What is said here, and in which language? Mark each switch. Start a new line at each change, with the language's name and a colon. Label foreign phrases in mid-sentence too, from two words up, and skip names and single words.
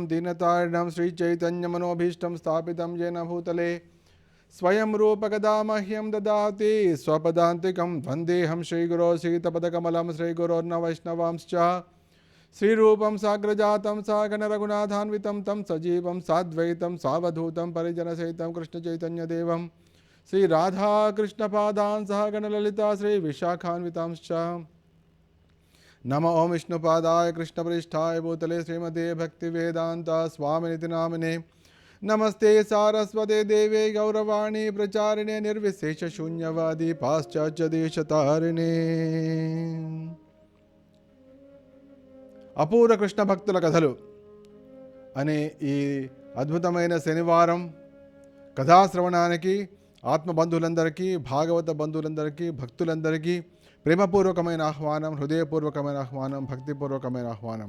Sanskrit: दीनतारिणं श्रीचैतन्यमनोभीष्टं स्थापितं येन भूतले स्वयं रूपकदा मह्यं ददाति स्वपदान्तिकं वन्देऽहं श्रीगुरो श्रीतपदकमलं श्रीगुरोर्न वैष्णवांश्च श्रीरूपं साग्रजातं सागणरघुनाथान्वितं तं सजीवं साद्वैतं सावधूतं परिजनसहितं कृष्णचैतन्यदेवं श्रीराधाकृष्णपादान् सहगणललिता श्रीविशाखान्वितांश्च। नमो ओं विष्णुपादाय कृष्णप्रेष्ठाय भूतले श्रीमते भक्तिवेदान्त स्वामिनिति नामिने नमस्ते सारस्वते देवे गौरवाणी प्रचारिणे निर्विशेषशून्यवादी पाश्चात्यदेशतारिणे।
Telugu: అపూర్వ కృష్ణ భక్తుల కథలు అనే ఈ అద్భుతమైన శనివారం కథాశ్రవణానికి ఆత్మబంధువులందరికీ, భాగవత బంధువులందరికీ, భక్తులందరికీ ప్రేమపూర్వకమైన ఆహ్వానం, హృదయపూర్వకమైన ఆహ్వానం, భక్తిపూర్వకమైన ఆహ్వానం.